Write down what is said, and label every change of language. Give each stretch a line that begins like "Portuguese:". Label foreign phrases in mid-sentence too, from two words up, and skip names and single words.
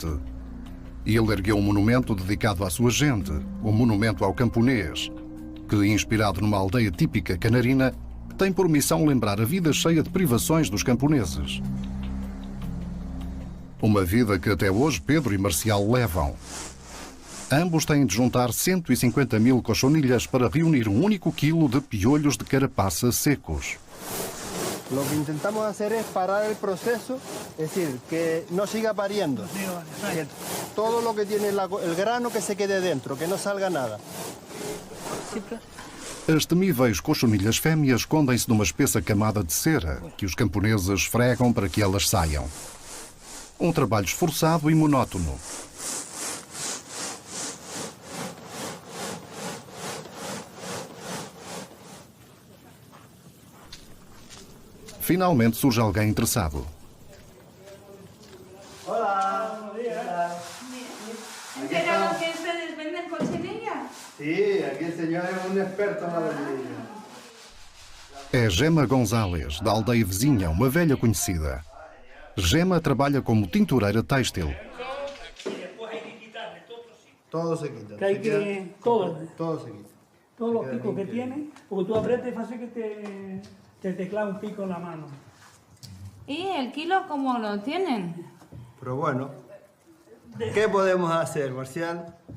Portuguese: Ele ergueu um monumento dedicado à sua gente, o Monumento ao Camponês, que, inspirado numa aldeia típica canarina, tem por missão lembrar a vida cheia de privações dos camponeses. Uma vida que até hoje Pedro e Marcial levam. Ambos têm de juntar 150 mil cochonilhas para reunir um único quilo de piolhos de carapaça secos.
Spanish: Lo que intentamos hacer es parar el proceso, es decir, que no siga pariendo. Que todo lo que tiene el grano que se quede dentro, que no salga nada.
Portuguese: As temíveis cochonilhas fêmeas escondem-se numa espessa camada de cera que os camponeses esfregam para que elas saiam. Um trabalho esforçado e monótono. Finalmente surge alguém interessado.
Spanish: ¿Pero que ustedes venden cochinillas? Sí, aquí el señor es un experto en la cochinilla.
Portuguese: É Gema González, da aldeia vizinha, uma velha conhecida. Gema trabalha como tintureira têxtil.
Spanish: Todo se quita. Que hay que... Todo. Todo se quita. Todos los picos que tiene, porque tú aprietas y hace que te clava un pico en la mano. ¿Y el kilo cómo lo tienen? Pero bueno, ¿qué podemos hacer, Marcial?